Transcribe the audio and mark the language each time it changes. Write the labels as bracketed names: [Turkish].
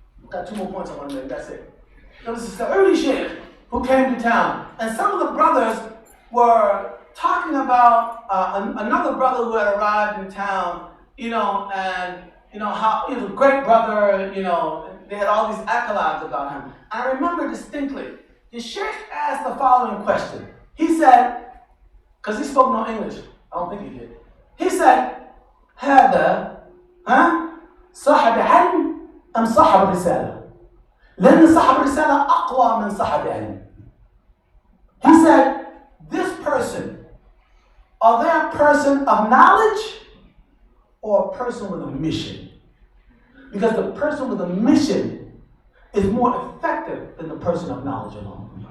[English] Got 2 more points I want to make, that's it. There was this early sheikh who came to town, and some of the brothers were talking about another brother who had arrived in town, and how he was a great brother, they had all these accolades about him. I remember distinctly, the sheikh asked the following question. He said, because he spoke no English, I don't think he did. He said, [Arabic] هذا صاحب علم أم صاحب رسالة؟ لأن صاحب الرسالة أقوى من صاحب علم. [English] He said, this person, are they a person of knowledge or a person with a mission? Because the person with a mission is more effective than the person of knowledge alone.